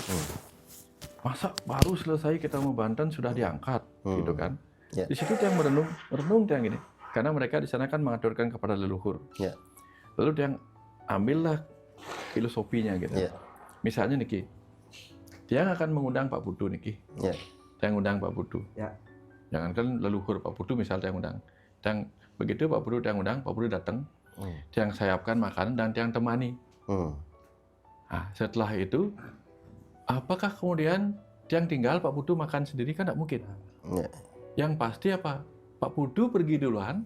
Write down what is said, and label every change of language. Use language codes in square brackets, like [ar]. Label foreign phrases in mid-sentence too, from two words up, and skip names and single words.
[id] Masa baru selesai kita mau Banten sudah diangkat, gitu kan. Di situ yang merenung yang gini. Karena mereka di sana kan mengaturkan kepada leluhur. Lalu dia ambillah filosofinya gitu. Misalnya Niki, dia akan mengundang Pak Putu Niki. Dia ngundang Pak Putu. Jangankan leluhur Pak Putu misalnya yang undang. Dan begitu Pak Putu yang undang, Pak Putu datang. Dia sayapkan makanan dan dia temani. Nah, setelah itu, apakah kemudian yang tinggal Pak Putu makan sendiri? Kan tidak mungkin. Yang pasti apa? Pak Putu pergi duluan.